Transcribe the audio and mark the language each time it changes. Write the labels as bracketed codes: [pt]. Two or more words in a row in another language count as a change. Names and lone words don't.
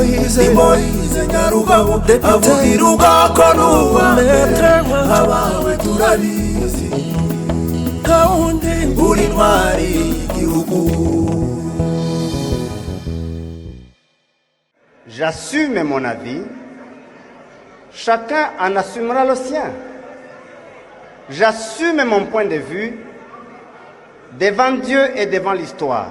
[rw] Moise Nyarugabo avugira ubwoko n'ubumwe abawe turabizi ntawundi uri intwari y'igihugu. [fr] J'assume mon avis, chacun en assumera le sien. J'assume mon point de vue devant Dieu et devant l'histoire.